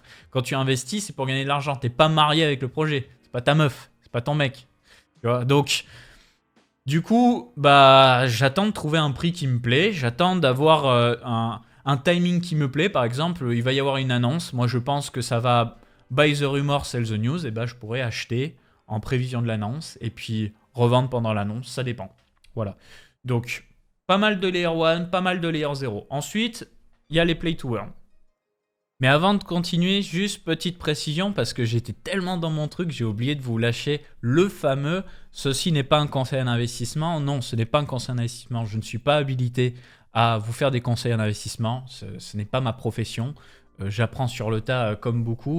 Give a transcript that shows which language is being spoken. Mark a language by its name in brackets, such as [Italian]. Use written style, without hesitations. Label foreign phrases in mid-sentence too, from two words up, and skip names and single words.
[French] Quand tu investis, c'est pour gagner de l'argent. Tu n'es pas marié avec le projet. C'est pas ta meuf, c'est pas ton mec. Tu vois. Donc, du coup, bah, j'attends de trouver un prix qui me plaît. J'attends d'avoir un timing qui me plaît. Par exemple, il va y avoir une annonce. Moi, je pense que ça va... [English] Buy the rumor, sell the news, [French] et ben je pourrais acheter en prévision de l'annonce et puis revendre pendant l'annonce, ça dépend. Voilà. Donc, pas mal de layer 1, pas mal de layer 0. Ensuite, il y a les [English] play to earn. [French] Mais avant de continuer, juste petite précision, parce que j'étais tellement dans mon truc, j'ai oublié de vous lâcher le fameux « Ceci n'est pas un conseil en investissement ». Non, ce n'est pas un conseil en investissement. Je ne suis pas habilité à vous faire des conseils en investissement. Ce n'est pas ma profession. J'apprends sur le tas comme beaucoup.